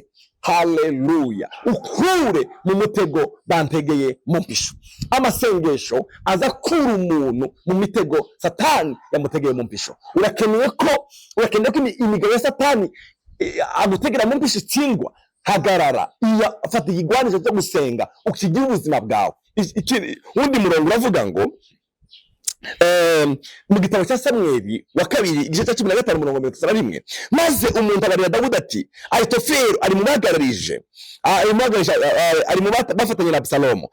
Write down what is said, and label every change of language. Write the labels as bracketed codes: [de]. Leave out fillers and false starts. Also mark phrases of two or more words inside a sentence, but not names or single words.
[rw] Haleluya. Ukure mu mutego bantegeye mu mpisho. Amasengesho aza kura umuntu mu mitego Satani yamutegeye mu mpisho. Urakeneye ko imigabo ya Satani agutegera mu mpisho itsindwa. Hagarara, iya fata igigwanisho cyo gusenga ukigira ubuzima bwawe. Undi murongo uravuga ngo mu gitabo cya Samweli wa 2 igice cya 15 umurongo 31, maze umuntu abarira Dawudi ati Ahitofeli ari mu bagararije, ari mu bafatanya na Absalomu.